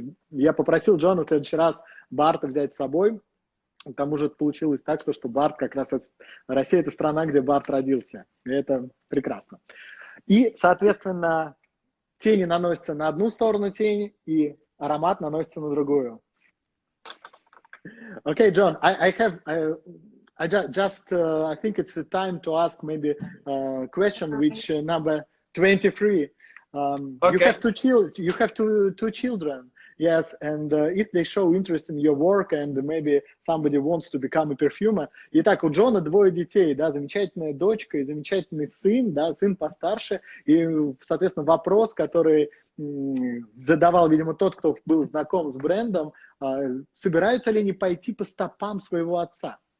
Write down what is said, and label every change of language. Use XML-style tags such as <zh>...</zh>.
<ru>Я попросил Джона в следующий раз Барта взять с собой. К тому же получилось так, что Барт как раз... Россия — это страна, где Барт родился. И это прекрасно. И, соответственно, тени наносятся на одну сторону тени, и аромат наносится на другую.</ru> <en>Okay, John, I think it's time to ask maybe a question, which number 23. Okay. You have two children, yes, and if they show interest in your work and maybe somebody wants to become a perfumer.</en> <ru>Итак, у Джона двое детей, да, замечательная дочка и замечательный сын, да, сын постарше, и, соответственно, вопрос, который задавал, видимо, тот, кто был знаком с брендом, собираются ли они пойти по стопам своего отца?</ru>